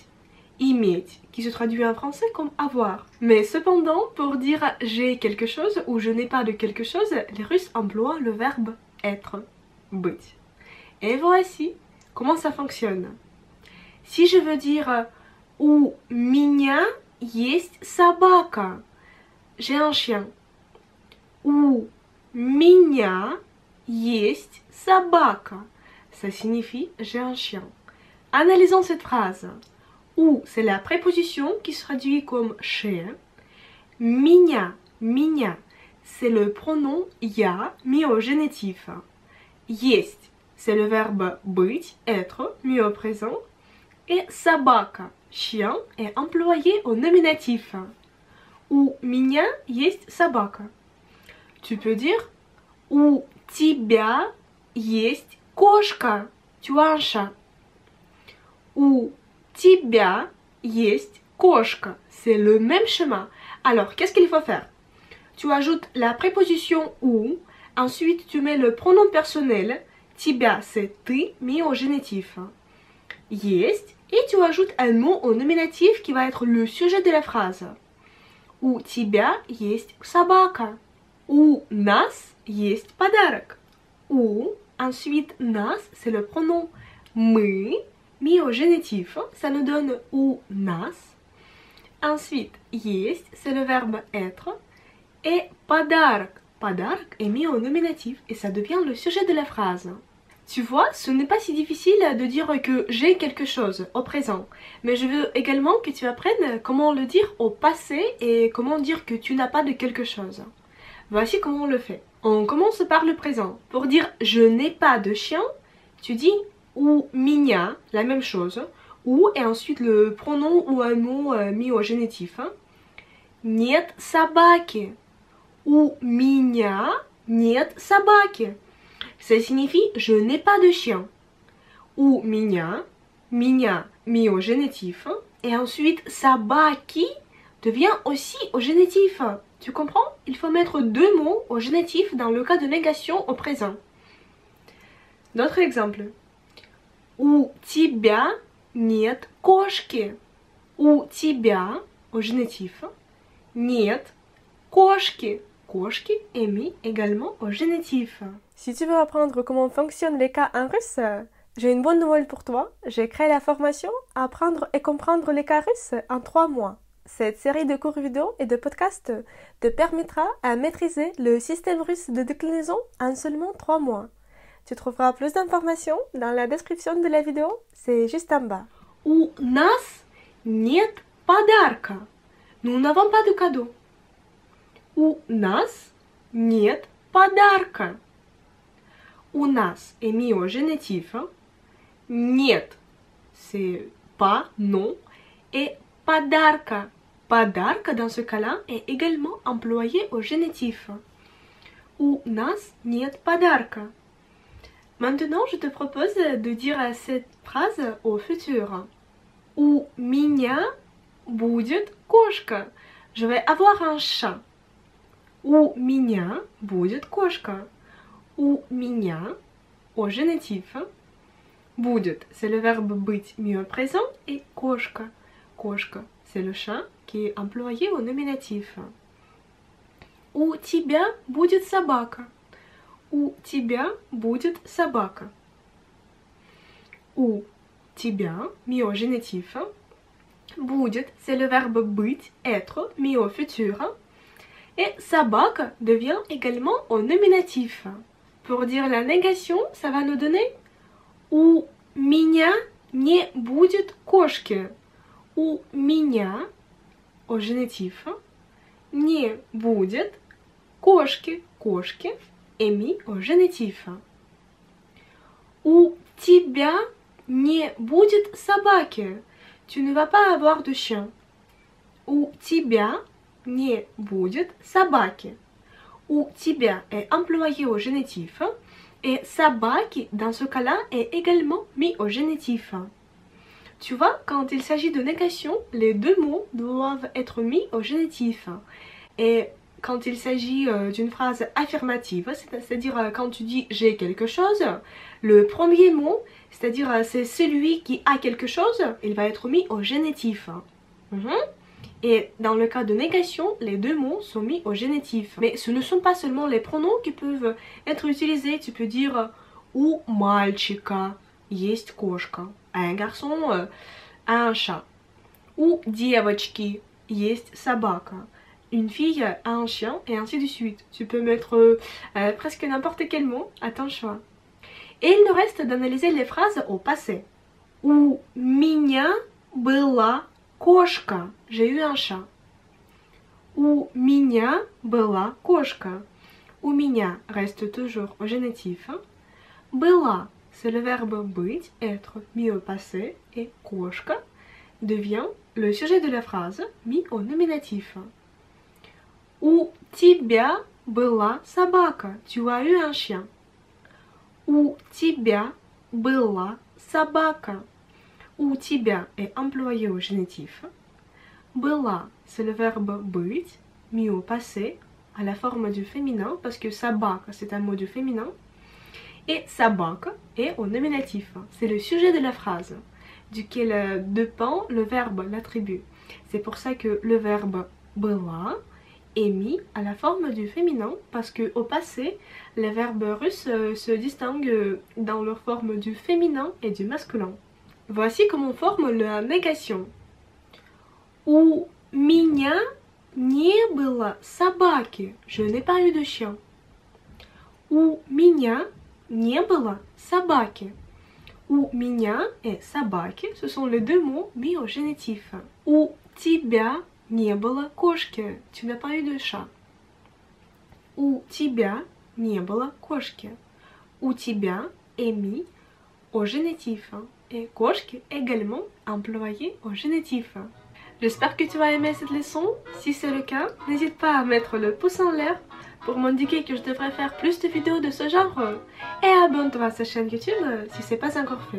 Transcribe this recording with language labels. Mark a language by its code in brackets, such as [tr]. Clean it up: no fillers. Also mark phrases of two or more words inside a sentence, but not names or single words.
[ru] Иметь, [fr] qui se traduit en français comme avoir. Mais cependant, pour dire j'ai quelque chose ou je n'ai pas de quelque chose, les Russes emploient le verbe être, быть. Et voici comment ça fonctionne. Si je veux dire [ru] у меня есть собака, [fr] j'ai un chien. [ru] У меня есть собака, [fr] ça signifie j'ai un chien. Analysons cette phrase. У, c'est la préposition qui se traduit comme chez. Меня, c'est le pronom я mis au génitif. Есть, c'est le verbe быть, être, mis au présent. Et собака, chien, est employé au nominatif. [ru] У меня есть собака. [fr] Tu peux dire [ru] у тебя есть кошка, [fr] tu as un chat. [ru] У тебя есть кошка, [fr] c'est le même chemin. Alors, qu'est-ce qu'il faut faire? Tu ajoutes la préposition ou, ensuite tu mets le pronom personnel. Тебя, c'est ты, mis au génitif. Есть, et tu ajoutes un mot au nominatif qui va être le sujet de la phrase. [ru] У тебя есть собака. У нас есть подарок. У, [fr] ensuite нас, c'est le pronom мы, mis au génitif, ça nous donne [ru] у нас. [fr] Ensuite, есть, c'est le verbe être. Et [ru] подарок, подарок [fr] est mis au nominatif et ça devient le sujet de la phrase. Tu vois, ce n'est pas si difficile de dire que j'ai quelque chose au présent. Mais je veux également que tu apprennes comment le dire au passé et comment dire que tu n'as pas de quelque chose. Voici comment on le fait. On commence par le présent. Pour dire je n'ai pas de chien, tu dis [ru] у меня, [fr] la même chose. Ou et ensuite le pronom ou un mot mis au génitif. [ru] Нет собаки. У меня нет собаки. [fr] Ça signifie je n'ai pas de chien. [ru] У меня, [fr] mis au génitif. Et ensuite собаки devient aussi au génitif. Tu comprends? Il faut mettre deux mots au génitif dans le cas de négation au présent. D'autres exemples. [ru] У тебя нет кошки. У тебя [fr] au génitif. [ru] Нет кошки. [fr] Кошки est mis également au génitif. Si tu veux apprendre comment fonctionnent les cas en russe, j'ai une bonne nouvelle pour toi. J'ai créé la formation Apprendre et comprendre les cas russes en 3 mois. Cette série de cours vidéo et de podcasts te permettra à maîtriser le système russe de déclinaison en seulement 3 mois. Tu trouveras plus d'informations dans la description de la vidéo, c'est juste en bas. [ru] У нас нет подарка. [fr] Nous n'avons pas de cadeau. [ru] У нас нет подарка. У нас [fr] est mis au génitif. Нет, c'est pas, non. [ru] Et подарка. Подарка, [fr] dans ce cas-là, est également employé au génitif. [ru] У нас нет подарка. [fr] Maintenant, je te propose de dire cette phrase au futur. [ru] У меня будет кошка. [fr] Je vais avoir un chat. [ru] У меня будет кошка. У меня [fr] au génitif. Будет, c'est le verbe быть mis au présent et кошка. [ru] Кошка, [fr] c'est le chat qui est employé au nominatif. [ru] У тебя будет собака. У тебя будет собака. У тебя [fr] mis au génitif. Будет, c'est le verbe быть, être, mis au futur. Et собака devient également au nominatif. Pour dire la négation, ça va nous donner [ru] у меня не будет кошки. У меня, [fr] au génitif, [ru] не будет кошки, кошки, [fr] émis au génitif. [ru] У тебя не будет собаки. [fr] Tu ne vas pas avoir de chien. [ru] У тебя не будет собаки. У тебя [fr] est employé au génitif et sabaki dans ce cas-là est également mis au génitif. Tu vois, quand il s'agit de négation, les deux mots doivent être mis au génitif. Et quand il s'agit d'une phrase affirmative, c'est-à-dire quand tu dis j'ai quelque chose, le premier mot, c'est-à-dire c'est celui qui a quelque chose, il va être mis au génitif. Et dans le cas de négation, les deux mots sont mis au génitif. Mais ce ne sont pas seulement les pronoms qui peuvent être utilisés. Tu peux dire [ru] у мальчика есть кошка. [fr] Un garçon a un chat. [ru] У девочки есть собака. [fr] Une fille a un chien et ainsi de suite. Tu peux mettre presque n'importe quel mot à ton choix. Et il nous reste d'analyser les phrases au passé. [ru] У меня была кошка. [fr] J'ai eu un chat. [ru] У меня была кошка. У меня [fr] reste toujours au génitif. Была, c'est le verbe быть, être, mis au passé. Et кошка devient le sujet de la phrase, mis au nominatif. [ru] У тебя была собака. [fr] Tu as eu un chien. [ru] У тебя была собака. У тебя [fr] est employé au génitif. Была, c'est le verbe быть, mis au passé, à la forme du féminin, parce que собака, c'est un mot du féminin. Et собака est au nominatif, c'est le sujet de la phrase, duquel dépend le verbe, l'attribut. C'est pour ça que le verbe была est mis à la forme du féminin, parce qu'au passé, les verbes russes se distinguent dans leur forme du féminin et du masculin. Voici comment on forme la négation. [ru] У меня не было собаки. [fr] Je n'ai pas eu de chien. [ru] У меня не было собаки. У меня et собаки, [fr] ce sont les deux mots mis au génitif. [ru] У тебя не было кошки. [fr] Tu n'as pas eu de chat. [ru] У тебя не было кошки. У тебя [fr] est mis au génitif. Et кошки également employé au génitif. J'espère que tu as aimé cette leçon. Si c'est le cas, n'hésite pas à mettre le pouce en l'air pour m'indiquer que je devrais faire plus de vidéos de ce genre. Et abonne-toi à cette chaîne YouTube si ce n'est pas encore fait.